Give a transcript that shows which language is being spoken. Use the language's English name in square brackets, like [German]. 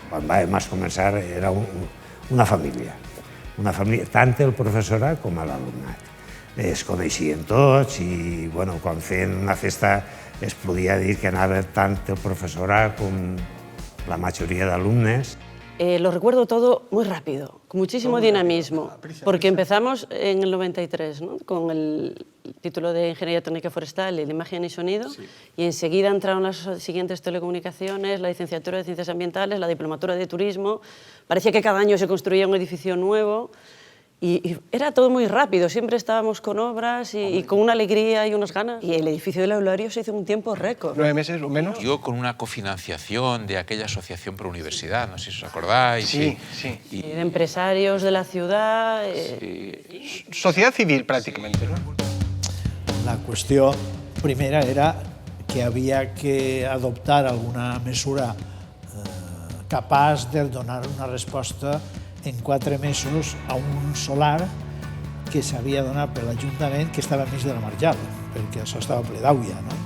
[Catalan] Quan vam començar era una família, tant el professorat com l'alumnat. Es coneixien tots i quan feien una festa es podia dir que anava tant el professorat com la majoria d'alumnes. [Spanish] Lo recuerdo todo muy rápido, con muchísimo dinamismo, porque empezamos en el 93, ¿no? Con el título de Ingeniería Técnica Forestal y de Imagen y Sonido, y enseguida entraron las siguientes telecomunicaciones, la licenciatura de Ciencias Ambientales, la diplomatura de Turismo. Parecía que cada año se construía un edificio nuevo y era todo muy rápido, siempre estábamos con obras y con una alegría y unas ganas. Y el edificio del aulario se hizo en un tiempo récord. 9 meses o menos. Yo con una cofinanciación de aquella asociación pro universidad, no sé si os acordáis. Sí. Y de empresarios de la ciudad. Sociedad civil, prácticamente, ¿no? [Catalan] La qüestió primera era que havia que adoptar alguna mesura capaç de donar una resposta en 4 mesos a un solar que s'havia donat per l'Ajuntament que estava enmig de la Marjal, perquè això estava ple d'aigua.